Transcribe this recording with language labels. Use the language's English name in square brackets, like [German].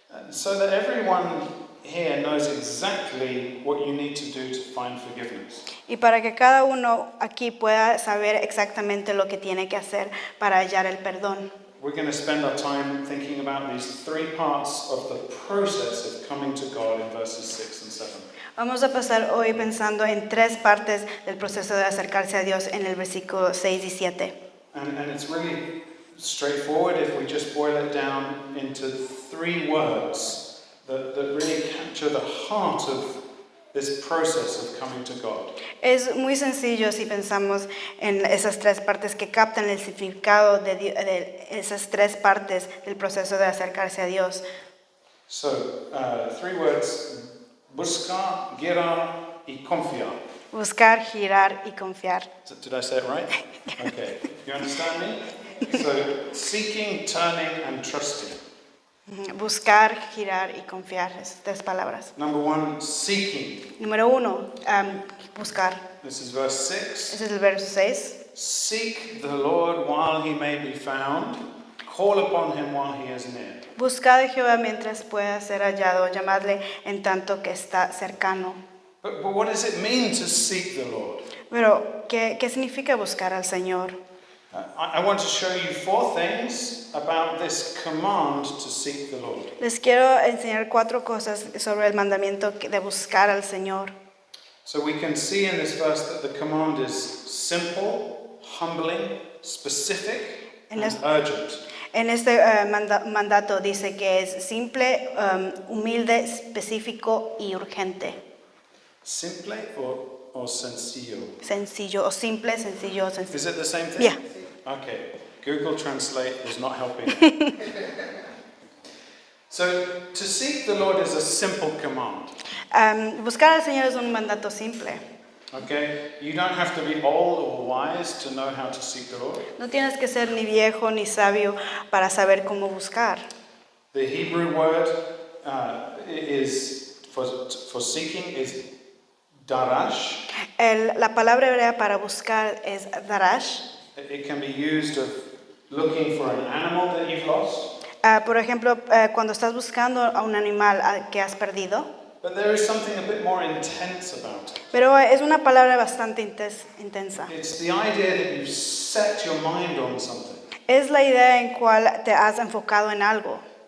[English] So that everyone here knows exactly what you need to do to find forgiveness. [Spanish] Y para que cada uno aquí pueda saber exactamente lo que tiene que hacer para hallar el perdón. [English] We're going to spend our time thinking about these 3 parts of the process of coming to God in verses 6 and 7. [Spanish] Vamos a pasar hoy pensando en 3 partes del proceso de acercarse a Dios en el versículo 6 y 7. [English] And it's really straightforward if we just boil it down into 3 words that really capture the heart of this process of coming to God. [Spanish] Es muy sencillo si pensamos en esas 3 partes que captan el significado de esas 3 partes del proceso de acercarse a Dios. [English] So, 3 words: [Spanish] buscar, girar y confiar. Buscar, girar y confiar. [English] Did I say it right? Okay. You understand me? So, seeking, turning, and trusting. [Spanish] Buscar, girar y confiar. Esas 3 palabras. [English] Number 1, seeking. [Spanish] Número 1, buscar. [English] This is verse 6. [Spanish] Ese es el verso 6. [English] Seek the Lord while he may be found. Call upon him while he is near. [Spanish] Buscad a Jehová mientras pueda ser hallado. Llamadle en tanto que está cercano. [English] But what does it mean to seek the Lord? [Spanish] Pero, ¿qué significa buscar al Señor? [English] I want to show you 4 things about this command to seek the Lord. [Spanish] Les quiero enseñar 4 cosas sobre el mandamiento de buscar al Señor. [English] So we can see in this verse that the command is simple, humbling, specific, and urgent. [Spanish] En este mandato dice que es simple, humilde, específico y urgente. [English] Simple or sencillo? [Spanish] Sencillo o simple, sencillo, sencillo. [English] Is it the same thing? Yeah. Okay. Google Translate is not helping. So to seek the Lord is a simple command. [Spanish] Buscar al Señor es un mandato simple. [English] Okay? You don't have to be old or wise to know how to seek the Lord. [Spanish] No tienes que ser ni viejo ni sabio para saber cómo buscar. [English] The Hebrew word is for seeking is darash. [Spanish] La palabra hebrea para buscar es darash. [English] It can be used of looking for an animal that you've lost. [Spanish] Por ejemplo, cuando estás buscando a un animal que has perdido. [English] But there is something a bit more intense about it. [Spanish] Pero es una palabra bastante intensa. [English] It's the idea that you've set your mind on something. [Spanish] Es la idea en cual te has enfocado en algo.